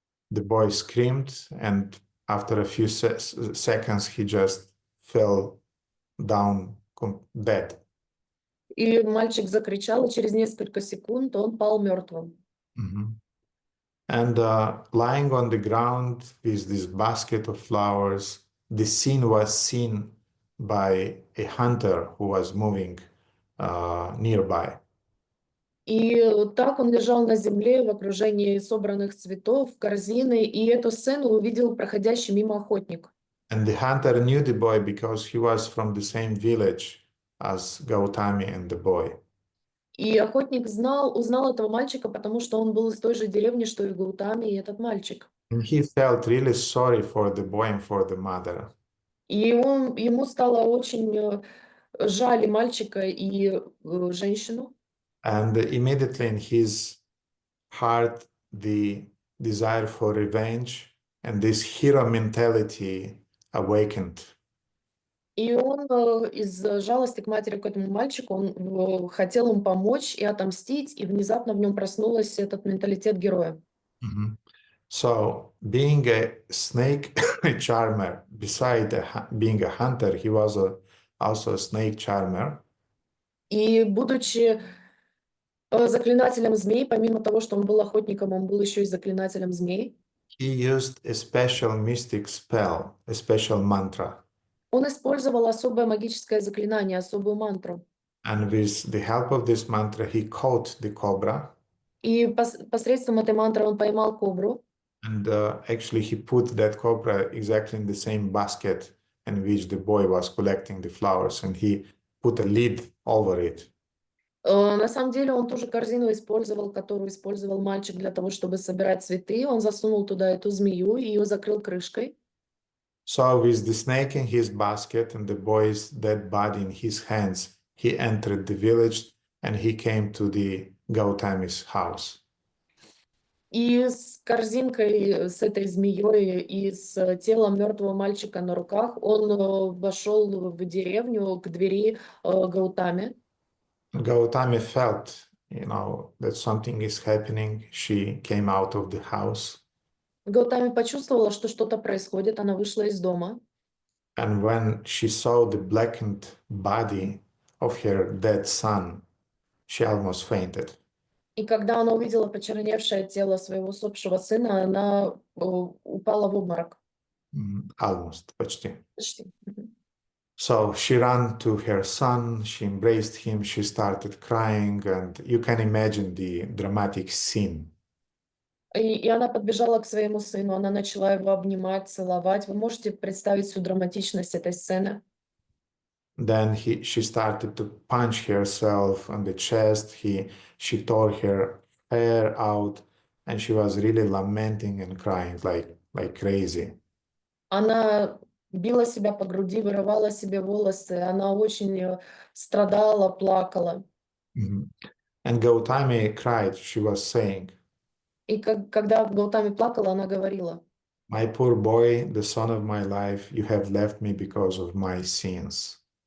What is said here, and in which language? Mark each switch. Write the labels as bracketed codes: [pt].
[en] The boy screamed, and after a few seconds, he just fell down dead. [ru] И мальчик закричал, и через несколько секунд он пал мертвым. [en] And lying on the ground with this basket of flowers, the scene was seen by a hunter who was moving nearby. [ru] И так он лежал на земле в окружении собранных цветов, корзины, и эту сцену увидел проходящий мимо охотник. [en] And the hunter knew the boy because he was from the same village as Gautami and the boy. [ru] И охотник узнал этого мальчика, потому что он был из той же деревни, что и Гаутами, и этот мальчик. [en] And he felt really sorry for the boy and for the mother. [ru] И ему стало очень жаль и мальчика, и женщину. [en] And immediately in his heart, the desire for revenge and this hero mentality awakened. [ru] И он из жалости к матери, к этому мальчику, он хотел им помочь и отомстить, и внезапно в нем проснулся этот менталитет героя. [en] So, being a snake charmer, beside being a hunter, he was also a snake charmer. [ru] И будучи заклинателем змей, помимо того, что он был охотником, он был еще и заклинателем змей. [en] He used a special mystic spell, a special mantra. [ru] Он использовал особое магическое заклинание, особую мантру. [en] And with the help of this mantra, he caught the cobra. [ru] И посредством этой мантры он поймал кобру. [en] And actually, he put that cobra exactly in the same basket in which the boy was collecting the flowers, and he put a lid over it. [ru] На самом деле он ту же корзину использовал, которую использовал мальчик для того, чтобы собирать цветы. Он засунул туда эту змею и ее закрыл крышкой. [en] So with the snake in his basket and the boy's dead body in his hands, he entered the village and he came to the Gautami's house. [ru] И с корзинкой, с этой змеей и с телом мертвого мальчика на руках он вошел в деревню к двери Гаутами. [en] Gautami felt, that something is happening. She came out of the house. [ru] Гаутами почувствовала, что что-то происходит. Она вышла из дома. [en] And when she saw the blackened body of her dead son, she almost fainted. [ru] И когда она увидела почерневшее тело своего усопшего сына, она упала в обморок. [en] Almost, [ru] почти. Почти. [en] So she ran to her son, she embraced him, she started crying, and you can imagine the dramatic scene. [ru] И она подбежала к своему сыну, она начала его обнимать, целовать. Вы можете представить всю драматичность этой сцены? [en] Then she started to punch herself on the chest. She tore her hair out, and she was really lamenting and crying like crazy. [ru] Она била себя по груди, вырывала себе волосы. Она очень страдала, плакала. [en] And Gautami cried. She was saying, [ru] И когда Гаутами плакала, она говорила: [en] "My poor boy, the son of my life, you have left me because of my sins."